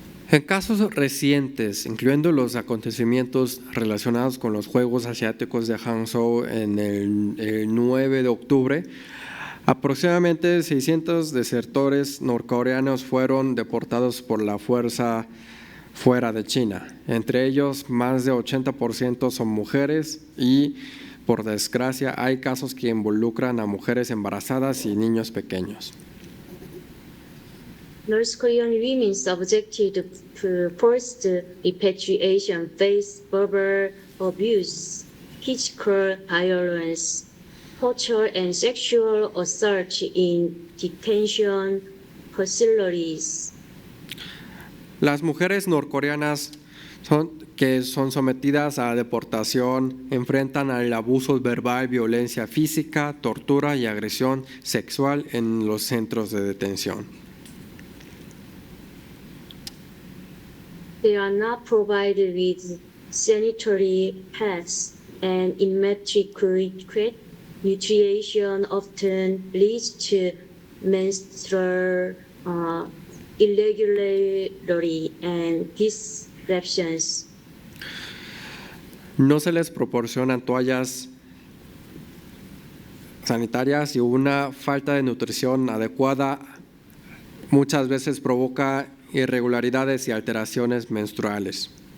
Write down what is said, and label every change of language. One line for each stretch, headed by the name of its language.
Spanish: En casos recientes, incluyendo los acontecimientos relacionados con los Juegos Asiáticos de Hangzhou en el 9 de octubre, aproximadamente 600 desertores norcoreanos fueron deportados por la fuerza fuera de China. Entre ellos, más de 80% son mujeres y, por desgracia, hay casos que involucran a mujeres embarazadas y niños pequeños.
English: North Korean women subjected to forced repatriation face verbal abuse, physical violence, torture, and sexual assault in detention facilities.
Spanish: Las mujeres norcoreanas que son sometidas a deportación enfrentan al abuso verbal, violencia física, tortura y agresión sexual en los centros de detención.
English: They are not provided with sanitary pads, and inadequate nutrition often leads to menstrual irregularity and disruptions.
Spanish: No se les proporcionan toallas sanitarias y una falta de nutrición adecuada muchas veces provoca irregularidades y alteraciones menstruales.